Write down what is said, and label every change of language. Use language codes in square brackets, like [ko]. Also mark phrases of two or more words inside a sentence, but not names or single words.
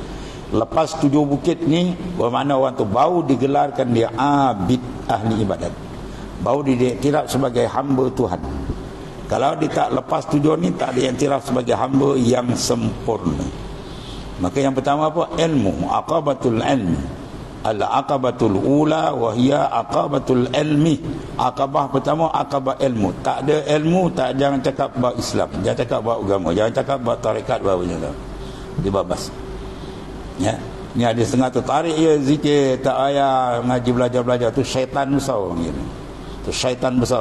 [ms] Lepas 7 bukit ni, bermakna orang tu baru digelarkan dia abid, ahli ibadat, baru diiktiraf sebagai hamba Tuhan. Kalau dia tak lepas 7 ni, tak diiktiraf sebagai hamba yang sempurna. Maka yang pertama apa? Ilmu, [ar] عقبة العلم. العقبة الأولى وهي عقبة العلم. [ms] Aqabah pertama aqabah ilmu. Tak ada ilmu, tak, jangan cakap bab Islam, jangan cakap bab agama, jangan cakap bab tarekat, bab macam tu. Dia babas. Ya. Ni ada setengah tu tarik ya zikir, tak payah ngaji belajar tu syaitan besar orang gitu. Tu syaitan besar.